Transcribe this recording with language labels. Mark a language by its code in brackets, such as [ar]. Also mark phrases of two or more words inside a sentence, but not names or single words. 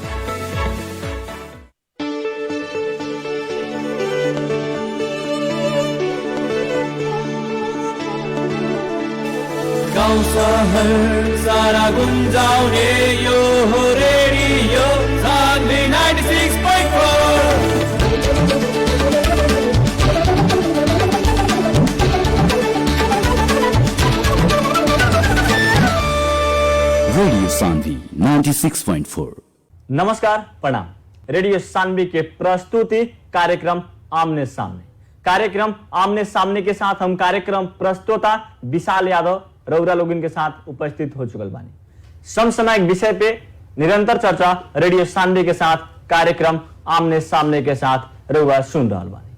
[ne] गाउँ सहर सारा गुन्जाउने यो हो रेडियो सान्वी 96.4। रेडियो सान्वी 96.4। [bho] नमस्कार, प्रणाम। रेडियो सान्वी के प्रस्तुति कार्यक्रम आमने सामने। कार्यक्रम आमने सामने के साथ हम कार्यक्रम प्रस्तोता विशाल यादव रौरा लोगन के साथ उपस्थित हो चुकल बानी। समसामयिक विषय पे निरंतर चर्चा रेडियो सान्वी के साथ कार्यक्रम आमने सामने के साथ रौरा सुन रहा बानी।